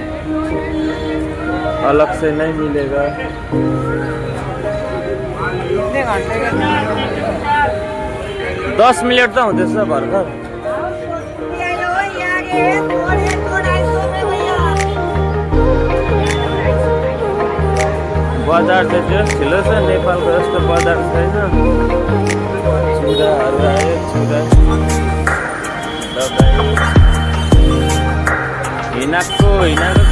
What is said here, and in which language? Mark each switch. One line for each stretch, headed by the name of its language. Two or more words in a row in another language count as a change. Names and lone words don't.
Hindi: अलग से नहीं मिलेगा। कितने घंटे का
Nepali: 10 मिनट तो हुँदैछ भर्खर। बजार चाहिँ त्यो ठुलो छ, नेपालको जस्तो बजार छैन। चुराहरू आयो, चुरा हिँडाएको छ।